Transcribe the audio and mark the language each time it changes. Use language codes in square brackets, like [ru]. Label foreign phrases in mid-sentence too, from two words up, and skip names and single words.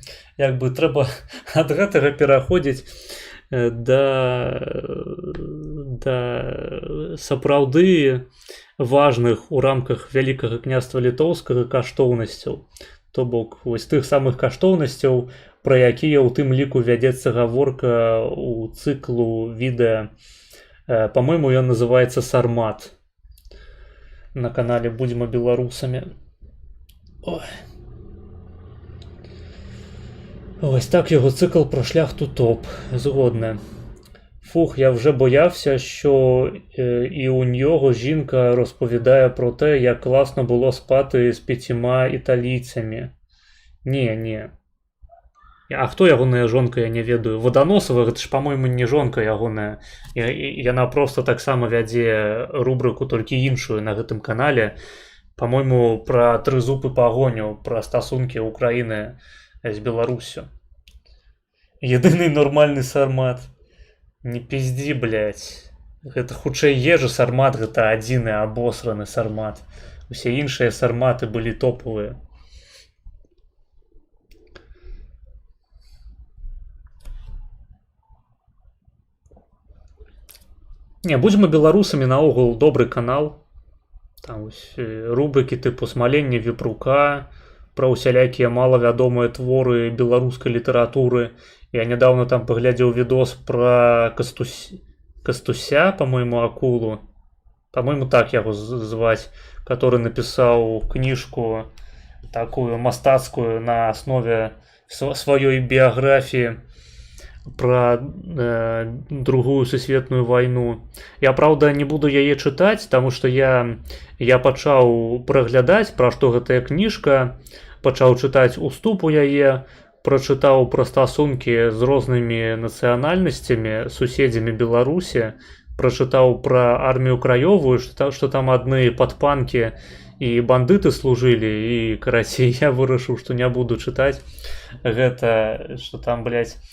[be] Як бы трэба ад гэтага пераходзіць да сапраўды важных у рамках Вялікага княства Літоўскага каштоўнасцяў. То бок, вось тых самых каштоўнасцяў, пра якія ў тым ліку вядзецца гаворка ў цыклу відэа. Па-мойму, ён называецца «Сармат» на канале «Будзьма беларусамі». [uk] Ось так його цикл про шляхту топ. [be] Згодне. [uk] Фух, я вже боявся, що і у нього жінка розповідає про те, як класно було спати з 5 італійцями. [be] Ні. А хто ягоная жонка, я не ведаю. Воданосова, гэта ж, по-моему, не жонка ягоная. Яна просто таксама вядзе рубрыку, толькі іншую на гэтым канале. По-моему, про трызуб і пагоню, про стасункі Украіны з Беларусю. [uk] Єдиний нормальний сармат. [be] Не пизди, блядь. Гэта хутчэй ежа сармат, гэта адзіны абосраны сармат. Усе іншыя сарматы былі топавыя. Не, будзьма беларусамі наогул добры канал. Там ось рубрыкі тыпу «Смаленне вепрука», пра усялякія малавядомыя творы беларускай літаратуры. Я нядаўна там паглядзеў відос пра Кастуся, по-моему, акулу. По-моему, так яго зваць, который напісаў кніжку такую мастацкую на аснове сваёй біяграфіі пра Другую сусветную вайну. Я, праўда, не буду яе чытаць, таму што я пачаў праглядаць, пра што гэтая кніжка, пачаў чытаць уступ у яе, прачытаў пра стасункі з рознымі нацыянальнасцямі, суседзямі Беларусі, прачытаў пра армію краёвую, што там адны падпанкі і бандыты служылі, і, карацей, я вырашыў, што не буду чытаць гэта, што там, блядь,